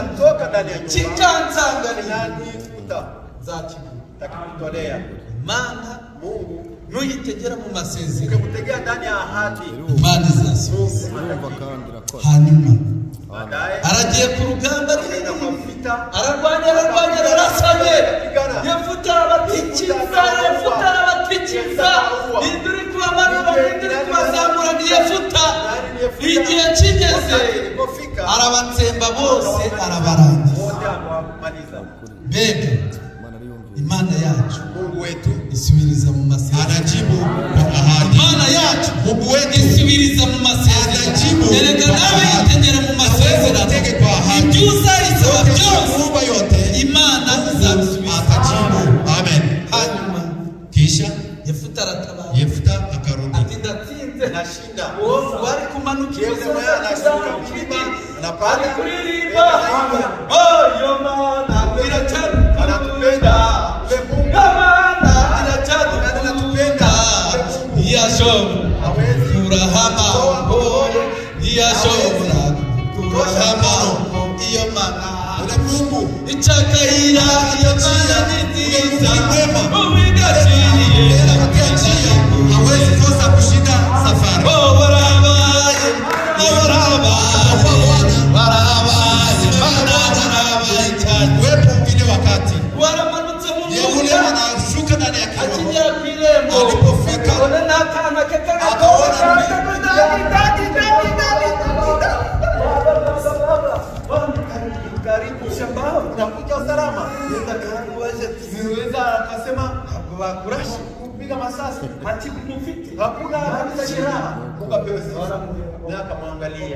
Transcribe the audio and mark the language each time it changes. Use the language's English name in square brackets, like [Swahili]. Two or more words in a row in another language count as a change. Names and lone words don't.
[Swahili] Kitatoka ndani ya nyumba [Kinyarwanda] kikansanganira [Swahili] nikuta [Kinyarwanda] nzakiguha. [Swahili] nitakutolea. [Kinyarwanda] Imana [Swahili] Mungu [Kinyarwanda] nuyitegera mu masezerano, [Swahili] ukikutegea ndani ya ahadi, [Kinyarwanda] Imana izasubiza. urumva kandi irakora. Hanyuma [Swahili] baadaye [Kinyarwanda] aragiye ku rugamba [Swahili] anaenda kwa vita, [Kinyarwanda] ararwanya arasanye. Yefuta arabatikiza, Yefuta arabatikiza, ninduri kubamanura, ninduri kubazamura, ni Yefuta. Igihe kigeze [Swahili] ilipofika [Kinyarwanda] arabatsemba bose, arabarangiza. [Swahili] wote akawamaliza. [Kinyarwanda] Mbega Imana ariyumvira. Imana yacu [Swahili] Mungu wetu [Kinyarwanda] isubiriza mu masezerano. [Swahili] anajibu kwa ahadi. [Kinyarwanda] Imana yacu [Swahili] Mungu wetu [Kinyarwanda] isubiriza mu masezerano. [Swahili] Anajibu [Kinyarwanda] Erega [Swahili] kwa nawe ahadi. [Kinyarwanda] yitegera mu masezerano. [Swahili] Utege kwa ahadi. [Kinyarwanda] Ibyo uzayisaba byose [Swahili] Mungu yote [Kinyarwanda] Imana izabisubiza. [Swahili] atajibu. Amen. [Kinyarwanda] Hanyuma [Swahili] Kisha [Kinyarwanda] Yefuta aratabara [Swahili] Yefuta akarudi, [Kinyarwanda] ati ndatsinze. [Swahili] nashinda. [Kinyarwanda] Uwo wari kumanuka [Swahili] Yesu mwenyewe anashuka mlima, anapanda [Kinyarwanda] kuririmba. Oh, yo Mana iracyari [Swahili] anatupenda. Ule Mungu [Kinyarwanda] Mana iracyari [Swahili] anatupenda. [Kinyarwanda] ntiyashobora [Swahili] Hawezi [Kinyarwanda] kurahama ntiyashobora kurahama iyo Mana [Swahili] ule Mungu [Kinyarwanda] icyakayira iyo Mana ni nziza [Swahili] mwema. [Kinyarwanda] ubigaciriye [Swahili] akatia hawezi kosa kushinda safari. [Kinyarwanda] oh barabaye barabaye barabaye cyane. [Swahili] Wepo ile wakati [Kinyarwanda] waramanutse mu [Swahili] yule [Kinyarwanda] mwuka [Swahili] anashuka ndani ya kiroho, [Kinyarwanda] akigera ku irembo [Swahili] Alipofika, [Kinyarwanda] abona n'akana ke [Swahili] akaona [Kinyarwanda] k'agakobwa [Swahili] kubaje niweza akasema bakurashe kupiga masasi matibu mufiti hakuna kabisa jeraha Mungu apewe sifa na akamwangalia